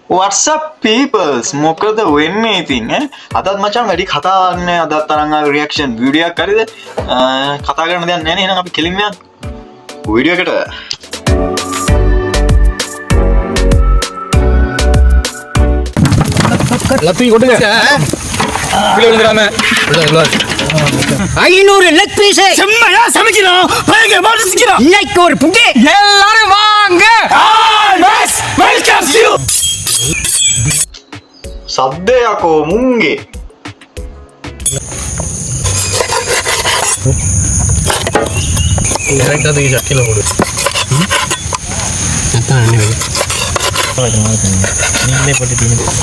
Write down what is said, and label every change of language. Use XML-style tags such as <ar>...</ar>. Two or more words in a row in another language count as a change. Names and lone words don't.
<en>What's up peoples?</en> <si>මොකද වෙන්නේ ඉතින් ඈ අදත් මචං වැඩි කතා නැහැ අදත් තරංග</si> <en>reaction video</en> <si>එකක් හරිද කතා කරන්න දෙයක් නැහැ නේ එහෙනම් අපි කෙලින්ම යන්න වීඩියෝ එකට</si> <ta>லத்தி கொடுங்க கீழ விழுந்துடாம ஐநூறு</ta> <en>leg piece</en> <ta>செம்மையா சமைக்கிறோம் பயங்கரமா ரசிக்கிறோம் இன்னைக்கு ஒரு புட்டு எல்லாரும் வாங்க</ta> <en>always welcome you</en> <si>සද්දයකෝ මුංගේ</si> <ta>கரெக்ட்டா தூக்கி கீழ போடு அதான் அண்ணே நீங்களே போட்டுட்டீங்க</ta>